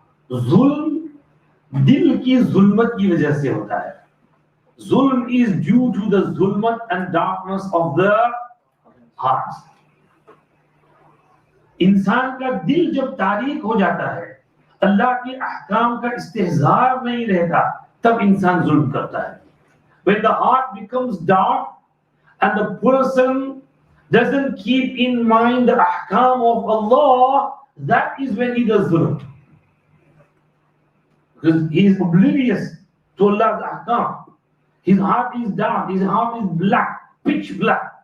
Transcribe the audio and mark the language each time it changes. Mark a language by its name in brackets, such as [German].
[Hindi] जुल्म दिल की जुल्मत की वजह से होता है. [English] Zulm is due to the zulmat and darkness of the heart. [Hindi] इंसान का दिल जब तारीक हो जाता है, अल्लाह के अहकाम का इस्तेहज़ार नहीं रहता, तब इंसान जुल्म करता है. [English] When the heart becomes dark and the person doesn't keep in mind the ahkam of Allah, that is when he does zulm. Because he is oblivious to Allah's ahkam. His heart is dark, his heart is black, pitch black.